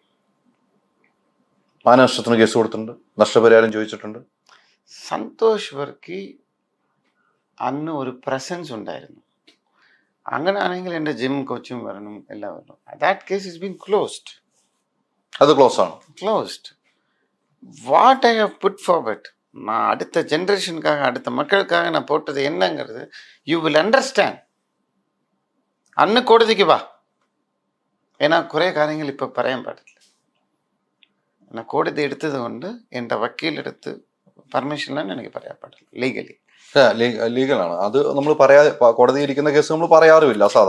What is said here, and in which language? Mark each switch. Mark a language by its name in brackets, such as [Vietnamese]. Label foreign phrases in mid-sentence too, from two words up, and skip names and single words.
[Malayalam] മാനനഷ്ടത്തിന് കേസ് കൊടുത്തിട്ടുണ്ട്, നഷ്ടപരിഹാരം ചോദിച്ചിട്ടുണ്ട്. സന്തോഷ് വർക്കി അന്ന് ഒരു പ്രസൻസ് ഉണ്ടായിരുന്നു. അങ്ങനെയാണെങ്കിൽ എൻ്റെ ജിം കോച്ചും വരണം, എല്ലാം വരണം. [English] that case is been closed. [Malayalam] അത് ക്ലോസ് ആണ്, ക്ലോസ്ഡ്. [English] what I have put forward, [Tamil] நான் அடுத்த ஜென்ரேஷனுக்காக, அடுத்த மக்களுக்காக நான் போட்டது என்னங்கிறது [English] you will understand. [Malayalam] അന്ന് കോടതിക്ക് വാ. ഏനാ കുറേ കാര്യങ്ങൾ ഇപ്പം പറയാൻ പാടില്ല. എന്നാൽ കോടതി എടുത്തത് കൊണ്ട് എൻ്റെ വക്കീലെടുത്ത് പെർമിഷനിലാണ് എനിക്ക് പറയാൻ പാടില്ല. ലീഗലാണ് അത്. നമ്മൾ പറയാതെ കോടതി ഇരിക്കുന്ന കേസ് നമ്മൾ പറയാറുമില്ല സാധാരണ.